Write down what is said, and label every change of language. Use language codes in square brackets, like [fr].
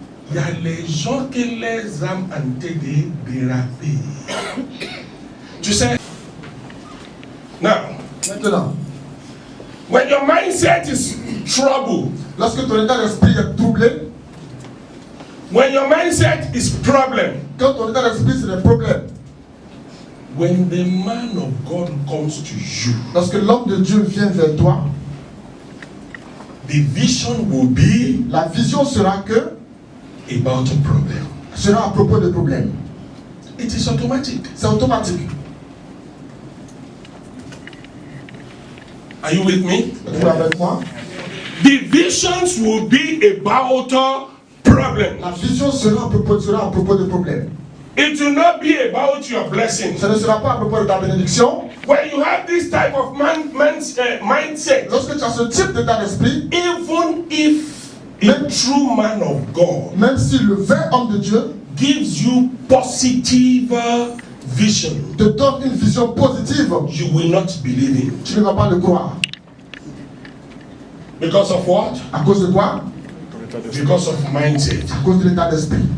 [fr] Il y a les gens que les âmes ont été dérapées. Tu sais, now, Maintenant, [en] when your mindset is troubled, [fr] lorsque ton état d'esprit est troublé, [en] when your mindset is problem, [fr] quand ton état d'esprit c'est des problèmes, [en] when the man of God comes to you, [fr] lorsque l'homme de Dieu vient vers toi, [en] the vision will be [fr] la vision sera que [en] about a problem. [fr] sera à propos des problèmes. [en] It is automatic. [fr] C'est automatique. [en] Are you with me? [fr] Êtes-vous avec moi? [en] The visions will be about a problem. [fr] La vision sera à propos des problèmes. [en] It will not be about your blessings. [fr] Ce ne sera pas à propos de ta bénédiction. [en] When you have this type of mindset, [fr] Lorsque tu as ce type d'état d'esprit, [en] even if a true man of God [fr] même si le vrai homme de Dieu [en] gives you positive vision, [fr] te donne une vision positive, [en] you will not believe it. [fr] tu ne vas pas le croire. [en] Because of what? [fr] À cause de quoi? [en] Because of mindset. [fr] À cause de l'état d'esprit.